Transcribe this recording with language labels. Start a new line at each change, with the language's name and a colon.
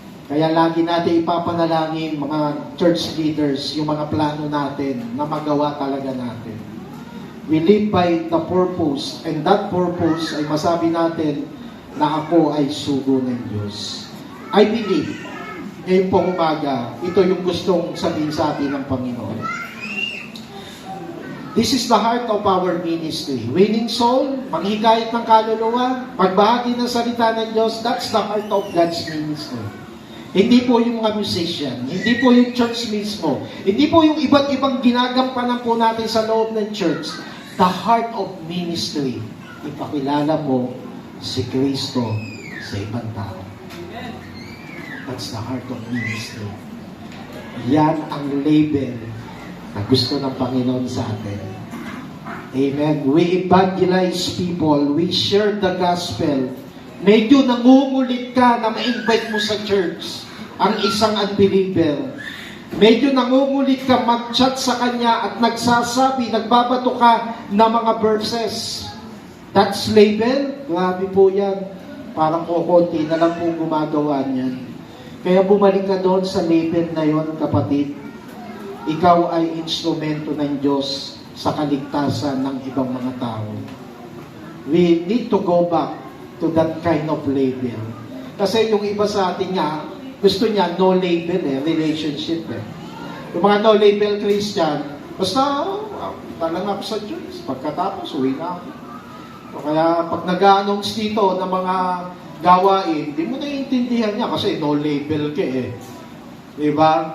Filipino: Kaya lagi natin ipapanalangin mga church leaders, yung mga plano natin na magawa talaga natin.
English: We live by the purpose, and that purpose
Filipino: ay masabi natin na ako ay sugo ng Diyos.
English: I believe,
Filipino: ngayon pong umaga, ito yung gustong sabihin sa atin ng Panginoon.
English: This is the heart of our ministry. Winning soul,
Filipino: manghikayat ng kaluluwa, pagbahagi ng salita ng Diyos,
English: that's the heart of God's ministry.
Filipino: Hindi po yung mga musician, hindi po yung church mismo, hindi po yung iba't ibang ginagampanan po natin sa loob ng church.
English: The heart of ministry,
Filipino: ipakilala mo si Kristo sa ibang tao.
English: That's the heart of ministry.
Filipino: Yan ang label na gusto ng Panginoon sa atin. Amen.
English: We evangelize people. We share the gospel.
Filipino: Medyo nangungulit ka na ma-invite mo sa church ang isang unbeliever. Medyo nangungulit ka mag-chat sa kanya at nagsasabi, nagbabato ka ng mga verses.
English: That's label.
Filipino: Grabe po yan. Parang kukunti na lang po gumagawa niyan. Kaya bumalik ka doon sa label na yon, kapatid. Ikaw ay instrumento ng Diyos sa kaligtasan ng ibang mga tao.
English: We need to go back to that kind of label.
Filipino: Kasi yung iba sa atin nga, gusto niya
English: no label relationship
Filipino: Yung mga no label Christian, basta talang ako sa church, pagkatapos uwi na ako. So, kaya pag nag-a-announce dito ng mga gawain, hindi mo naiintindihan niya kasi no label ka Diba?